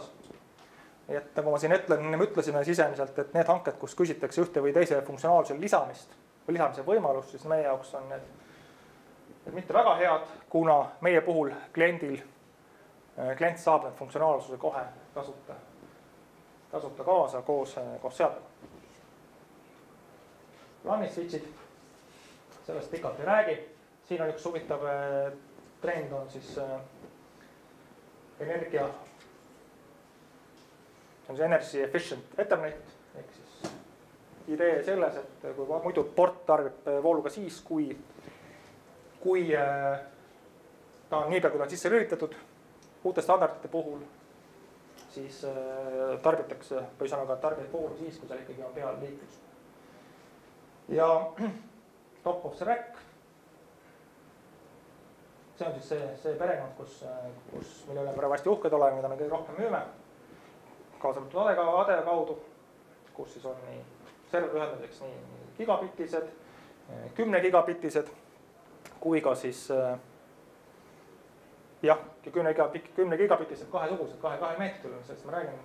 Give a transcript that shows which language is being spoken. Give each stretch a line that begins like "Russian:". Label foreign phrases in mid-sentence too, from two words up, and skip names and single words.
Estonian: Et nagu ma siin ütlesime sisemiselt, et need hanked, kus küsitakse ühte või teise funktsionaalsuse lisamist või lisamise võimalust, siis meie jaoks on need mitte väga head, kuna meie puhul klient saab need funktsionaalsuse kohe tasuta kaasa koos seadmega. LAN-i switchid, sellest pikalt ei räägi. Siin on üks huvitav trend on siis
English: energy efficient Ethernet,
Estonian: ehk siis idee selles, et kui muidu port tarbib vooluga siis, kui ta on niipea, kui ta on sisse lülitatud, uute standardite puhul, siis tarbitakse, või ühesõnaga tarbib voolu siis, kui seal ikkagi on peal liiklus.
English: Ja top of the rack,
Estonian: see on siis see perekond, mille üle me väga hästi uhked oleme, mida me kõige rohkem müüme, kaasatud ADE kaudu, kus siis on nii serveri ühendamiseks nii gigabitised, 10 gigabitised, kui ka siis 10 gigabitised kahesugused, 2 meetrit üle, sellest ma räägin.